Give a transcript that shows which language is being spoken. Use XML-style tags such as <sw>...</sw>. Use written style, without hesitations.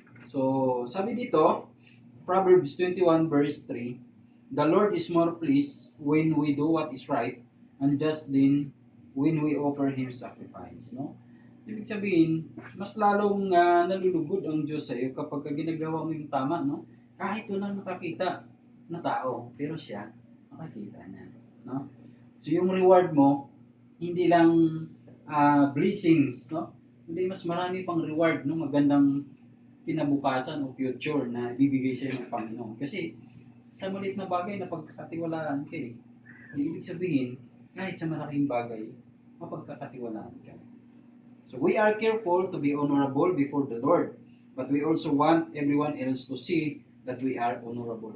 <en>So,</en> <tl>sabi dito,</tl> <en>Proverbs 21 verse 3, the Lord is more pleased when we do what is right, and just then when we offer Him sacrifice, no?</en> <tl>Ibig sabihin, mas lalong nalulugod ang Diyos sa iyo kapag ginagawa mo yung tama, no? Kahit walang nakakita na tao, pero siya, makakita niya, no? So yung reward mo, hindi lang blessings, no? Hindi, mas marami pang reward, no? Magandang kinabukasan o future na bibigay sa iyo ng Panginoon. Kasi sa maliit na bagay na pagkakatiwalaan ka eh. Ibig sabihin, kahit sa malaking bagay, mapagkakatiwalaan ka.</tl> <en>So we are careful to be honorable before the Lord, but we also want everyone else to see that we are honorable.</en>